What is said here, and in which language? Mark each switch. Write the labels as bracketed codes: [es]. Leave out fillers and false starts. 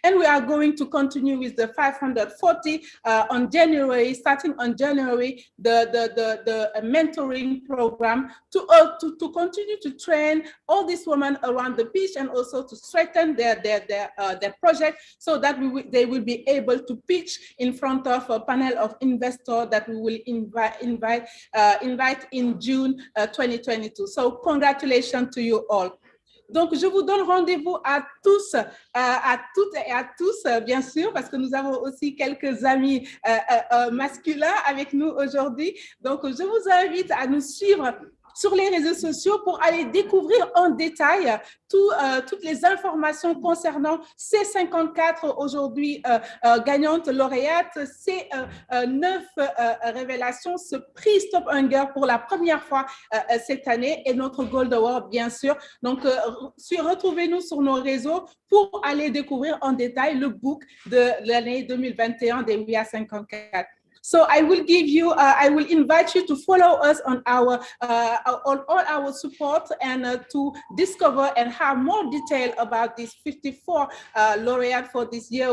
[en] And we are going to continue with the 540 on January, starting on January, the mentoring program to continue to train all these women around the pitch and also to strengthen their project so that they will be able to pitch in front of a panel of investors that we will invite in June 2022. So congratulations to you all. [fr] Donc, je vous donne rendez-vous à tous, à toutes et à tous, bien sûr, parce que nous avons aussi quelques amis masculins avec nous aujourd'hui. Donc, je vous invite à nous suivre sur les réseaux sociaux pour aller découvrir en détail toutes les informations concernant ces 54 aujourd'hui gagnantes lauréates, ces 9 révélations, ce prix Stop Hunger pour la première fois cette année et notre Gold Award, bien sûr. Donc, retrouvez-nous sur nos réseaux pour aller découvrir en détail le book de l'année 2021 des We Are 54. [en] So I will invite you to follow us on all our support and to discover and have more detail about this 54 laureate for this year.